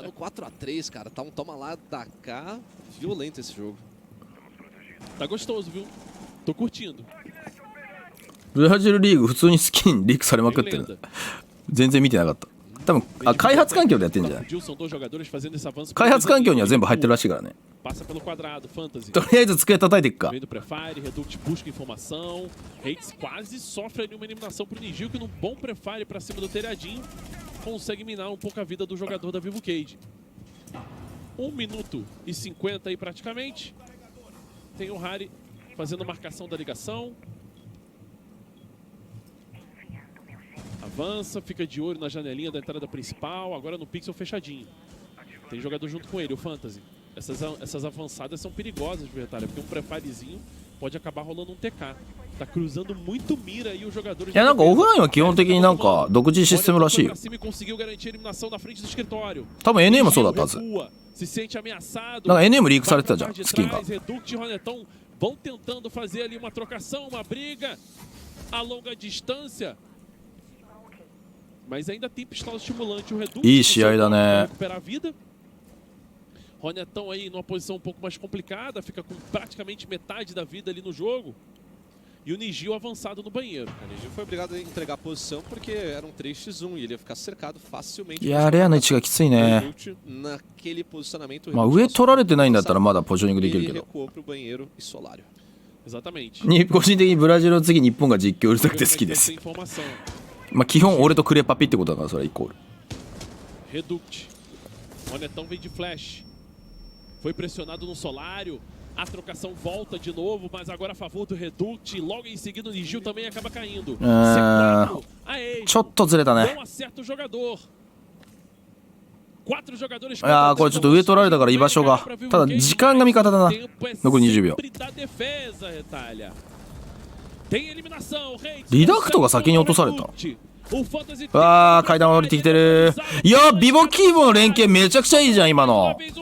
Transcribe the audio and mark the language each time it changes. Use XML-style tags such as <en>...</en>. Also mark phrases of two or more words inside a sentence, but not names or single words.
<ja>ブラジルリーグ普通にスキンリークされまくってる。全然見てなかった。多分開発環境でやってるんじゃない？開発環境には全部入ってるらしいからね。とりあえず机叩いていくか。</ja> <pt>Consegue minar um pouco a vida do jogador da Vivo Cage. 1 minuto e 50 aí praticamente. Tem o Harry fazendo a marcação da ligação. Avança, fica de olho na janelinha da entrada principal. Agora no pixel fechadinho. Tem jogador junto com ele, o Fantasy. Essas avançadas são perigosas, Vertalha, porque um prefirezinho pode acabar rolando um TK. Tá cruzando muito mira aí o jogador.</pt> <ja>いや、なんかオフラインは基本的になんか独自システムらしいよ。多分 NA もそうだったはず。なんか NA もリークされてたじゃん、スキンが。</ja> <pt>Vão tentando fazer ali uma trocação, uma briga a longa distância. Mas ainda tem pistola estimulante o Reduc.</pt> <ja>いい試合だね。</ja> <pt>Recuperar a vida. Ronetão aí numa posição um pouco mais complicada, fica com praticamente metade da vida ali no jogo. E o Nigil avançado no banheiro. O Nigil foi obrigado a entregar a posição porque era um 3x1 e ele ia ficar cercado facilmente.</pt> <ja>いや、レアの位置がきついね。</ja> <pt>Naquele posicionamento.</pt> <ja>まあ上取られてないんだったらまだポジショニングできるけど。</ja> <pt>Exatamente.</pt> <ja>個人的にブラジルの次日本が実況うるさくて好きです。まあ基本俺とクレパピってことだからそれはイコール。</ja> <pt>Reduct. Ronetão vem de flash. Foi pressionado no solário. A trocação volta de novo, mas agora a favor do Reduct. Logo em seguida o Nigil também acaba caindo.</pt> <ja>ちょっとずれたね。</ja> <pt>Não acerta o jogador. 4 jogadores.</pt> <ja>いやー、これちょっと上取られたから居場所が。ただ時間が味方だな。残り20秒。リダクトが先に落とされた。ああ、階段降りてきてる。いやー、ビボキーボの連携めちゃくちゃいいじゃん今の。</ja>